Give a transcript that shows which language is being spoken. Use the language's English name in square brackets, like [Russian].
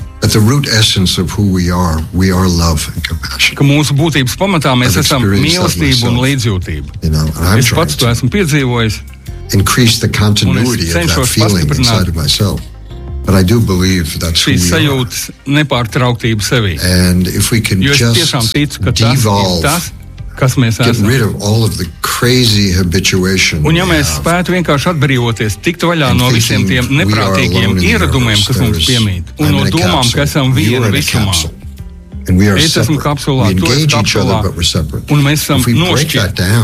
[English] At the root essence of who we are love and compassion. [Latvian] Ka mūsu būtības pamatā mēs esam mīlestība un līdzjūtība. Es pats to esmu piedzīvojis. [English] Increase the continuity of that feeling inside of myself. But I do believe that's who we are. [Latvian] Šīs sajūtas nepārtrauktība sevī. [English] And if we can just devolve, [Latvian] kas mēs esam. [English] Get rid of all of the crazy habituation. [Latvian] Un ja mēs spētu vienkārši atbrīvoties, tikt vaļā no visiem tiem neprātīgiem ieradumiem, kas mums piemīt, un no domām, ka esam vieni visumā. Es esmu kapsulā, tu esi kapsulā, un mēs esam nošķirt.